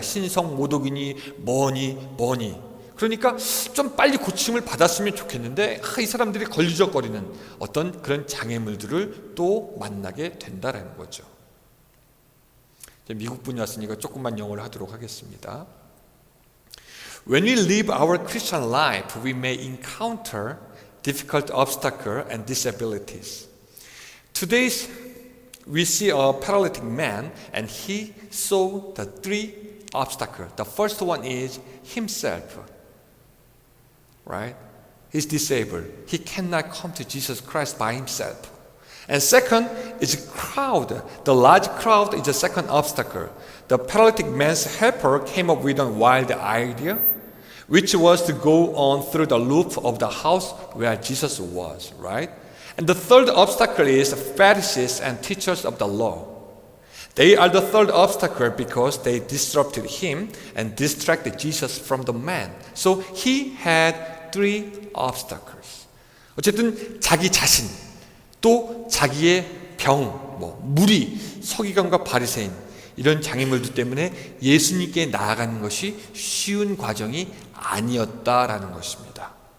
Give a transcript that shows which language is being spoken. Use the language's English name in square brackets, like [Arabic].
[Korean] 신성 모독이니 뭐니. 그러니까 좀 빨리 고침을 받았으면 좋겠는데 이 사람들이 걸리적거리는 어떤 그런 장애물들을 또 만나게 된다는 거죠. 미국 분이 왔으니까 조금만 영어를 하도록 하겠습니다. [English] When we live our Christian life, we may encounter difficult obstacles and disabilities. Today, we see a paralytic man, and he saw the three obstacles. The first one is himself. Right? He's disabled. He cannot come to Jesus Christ by himself. And second is crowd. The large crowd is the second obstacle. The paralytic man's helper came up with a wild idea, which was to go on through the roof of the house where Jesus was, right? And the third obstacle is Pharisees and teachers of the law. They are the third obstacle because they disrupted him and distracted Jesus from the man. So he had three obstacles. [Korean] 어쨌든 자기 자신, 또 자기의 병, 무리, 서기관과 바리새인, 이런 장애물들 때문에 예수님께 나아가는 것이 쉬운 과정이 아니었다라는 것입니다.